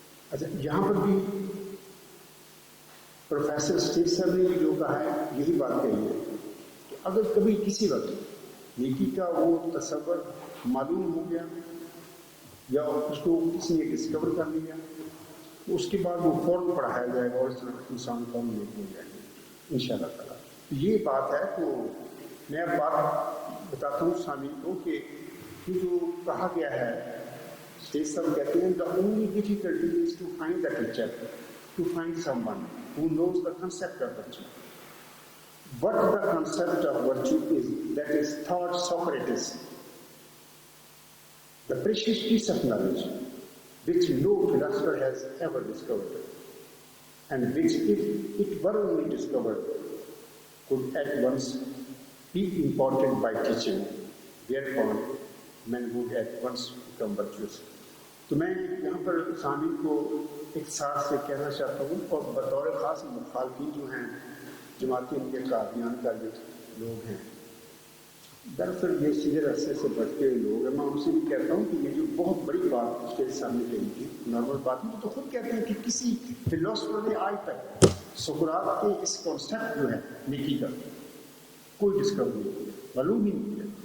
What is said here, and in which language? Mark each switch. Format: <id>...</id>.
<ur>اچھا، یہاں پر بھی پروفیسر اسٹیٹ صاحب نے بھی جو کہا ہے یہی بات کہی ہے کہ اگر کبھی کسی وقت نیکی کا وہ تصور معلوم ہو گیا یا اس کو کسی نے ڈسکور کر لیا، اس کے بعد وہ فوراً پڑھایا جائے گا اور اس طرح انسان فوراً نیک ہو جائے گا ان شاء اللہ تعالیٰ. یہ بات ہے. تو میں اب بات بتاتا ہوں سامعین کو کہ یہ جو کہا گیا ہے، اسٹیج صاحب کہتے ہیں</ur> <en>the only difficulty is to find the teacher, to find someone who knows the concept of virtue. What the concept of virtue is, that is thought Socrates, the precious piece of knowledge which no philosopher has ever discovered, and which, if it were only discovered, could at once be imparted by teaching, whereupon men would at once become virtuous.</en> <ur>تو میں یہاں پر سامعین کو ایک ساتھ سے کہنا چاہتا ہوں، اور بطور خاص مخالفین جو ہیں جماعتی کے قادیان کا جو لوگ ہیں، دراصل یہ سیدھے راستے سے بچتے ہوئے لوگ ہیں. میں ان سے بھی کہتا ہوں کہ یہ جو بہت بڑی بات اس کے سامنے کہی تھی نارمل بات میں، تو خود کہتے ہیں کہ کسی فلاسفر نے آج تک سقراط کے اس کانسیپٹ جو ہے نیکی کا کوئی ڈسکور نہیں کیا، معلوم ہی نہیں کیا.</ur>